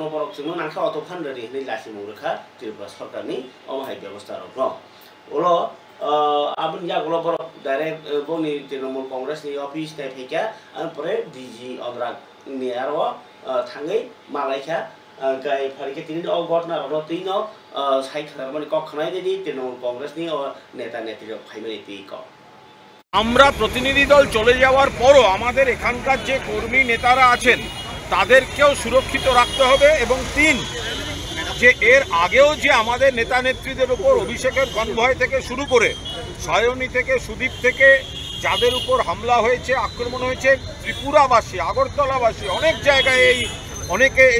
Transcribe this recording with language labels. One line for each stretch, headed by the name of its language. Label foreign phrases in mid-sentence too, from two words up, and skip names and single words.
Kok Borok: बरक जों नाखा अट फान्डरि नै लासि मुरखा त्रिपुरा सरकारनि अमाहाय व्यवस्था र ओलो आबन यागलो बरक डाइरेक्ट बनि तृणमूल कांग्रेस नि अफिस नै फैका परे डीजी अनुराग नि आरो थाङै मालायखा गाय फारिके तिनि घटना र तिनो साइखरा माने कखनाय दिदि तृणमूल कांग्रेस नि नेता नेत्री फाइमानि तिक
Bangla: আমরা প্রতিনিধি দল চলে যাওয়ার পরও আমাদের এখানকার যে কর্মী নেতারা আছেন তাদেরকেও সুরক্ষিত রাখতে হবে এবং তিন যে এর আগেও যে আমাদের নেতা নেত্রীদের উপর অভিষেকের কনভয় থেকে শুরু করে সায়নী থেকে সুদীপ থেকে যাদের উপর হামলা হয়েছে আক্রমণ হয়েছে ত্রিপুরাবাসী আগরতলাবাসী অনেক জায়গায় অনেকে এই